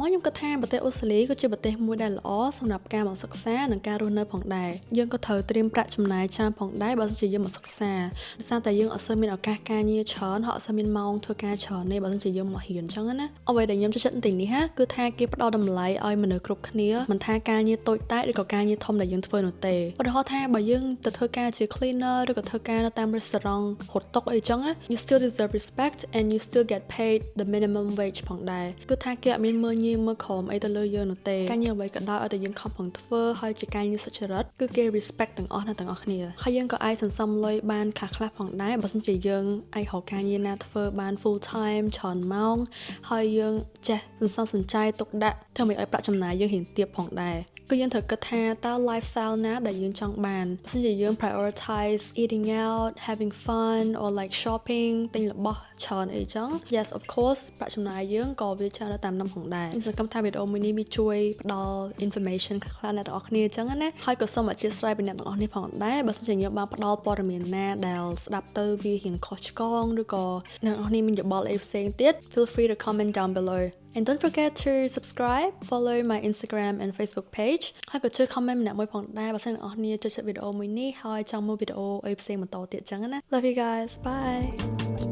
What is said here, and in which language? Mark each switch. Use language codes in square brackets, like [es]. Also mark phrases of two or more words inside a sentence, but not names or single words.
[km] ខ្ញុំគិតថាប្រទេសអូស្ត្រាលីគឺជាប្រទេសមួយដែលល្អសម្រាប់ការមកសិក្សានិងការរស់នៅផងដែរយើងក៏ត្រូវត្រៀមប្រាក់ចំណាយច្រើនផងដែរបើសិនជាយើងមកសិក្សាដោយសារតែយើងអត់សូវមានឱកាសការងារច្រើនហើយអត់សូវមានម៉ោងធ្វើការច្រើនទេបើសិនជាយើងមករៀនអញ្ចឹងណាអ្វីដែលខ្ញុំចូលចិត្តទីនេះគឺថាគេផ្ដល់តម្លៃឲ្យមនុស្សគ្រប់គ្នាមិនថាការងារតូច តាចឬក៏ការងារធំដែលយើងធ្វើនោះទេឧទាហរណ៍ថាបើយើងទៅធ្វើការជា cleaner ឬក៏ធ្វើការនៅតាម restaurant ហូតតុកអីចឹងណា [en] you still deserve respect and you still get paid the minimum wage [km] ផងដែរគឺថាគេអត់មានមើលងាយមើលក្រោមអីទៅលើយើងនោះទេការងារអ្វីក៏ដោយឲ្យតែយើងខំប្រឹ ងធ្វើហើយជាការងារសុចរិតគឺគេ respect ទាំងអស់គ្នាហើយយើងក៏អាចសន្សំលុយបានខ្លះផងដែរបើសិនជាយើងអាចរកការងារណាធ្វើបាន [en] full time [km] ច្រើនម៉ោងហើយយើងចេះសន្សំសំចៃទុក ដាក់ធ្វើឲ្យប្រាក់ចំណាយយើងរៀងទាបផងដែរគឺយើងត្រូវគិតថាតើ lifestyle ណាដែលយើងចង់បានបើសិនជាយើង [en] prioritize eating out having fun or like shopping [km] ទិញរបស់ច្រើនអីចឹង [en] yes of course [km] ប្រាក់ចំណាយយើងក៏វាច្រើនតាមនោះផងដែរខ្ញុំសង្ឃឹម ថាវីដេអូមួយនេះវាជួយផ្ដល់ information ខ្លះៗអ្នកទាំងអស់គ្នាចឹងណាហើយក៏សូមអធិស្ឋានពីអ្នកទាំងអស់គ្នាផងដែរបើសិនជាខ្ញុំបានផ្ដល់ព័ត៌មានណាដែលស្ដាប់ទៅវារៀងខុសឆ្គងឬក៏អ្នកទាំងអស់គ្នាមានយោបល់អីផ្សេងទៀត [en] feel free to comment down below and don't forget to subscribe follow my Instagram and Facebook page [km] ហើយក៏ជួយ comment ម្នាក់មួយផងដែរបើសិនអ្នកទាំងអស់គ្នាចូលចិត្តវីដេអូមួយនេះហើយចង់មើលវីដេអូអីផ្សេងបន្តទៀតចឹងណា [en] love you guys bye